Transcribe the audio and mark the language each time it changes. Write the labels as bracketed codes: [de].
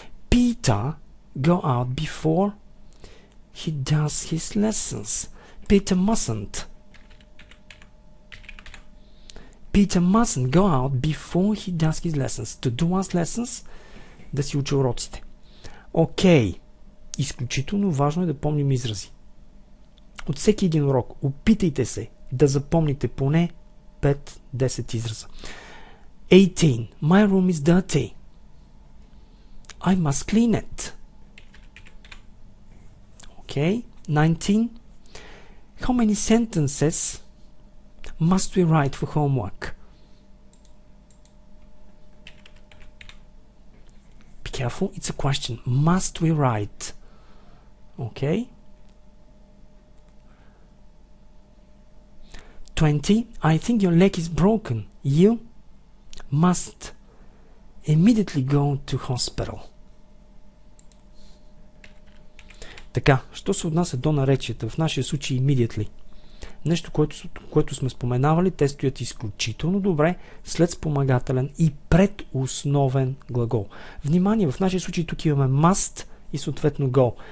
[en] Peter go out before he does his lessons. Peter mustn't. Peter mustn't go out before he does his lessons. To do one's lessons, [bg] да си учи уроците. Окей. Изключително важно е да помним изрази. От всеки един урок опитайте се да запомните поне 5-10 израза. [en] 18. My room is dirty. I must clean it. Okay. 19. How many sentences must we write for homework? Be careful, it's a question. Must we write? Okay. 20. I think your leg is broken. You must immediately go to hospital. [bg] Така, що се отнася до наречията, в нашия случай immediately. Нещо, което сме споменавали, те стоят изключително добре след спомагателен и предосновен глагол. Внимание, в нашия случай тук имаме must и съответно go.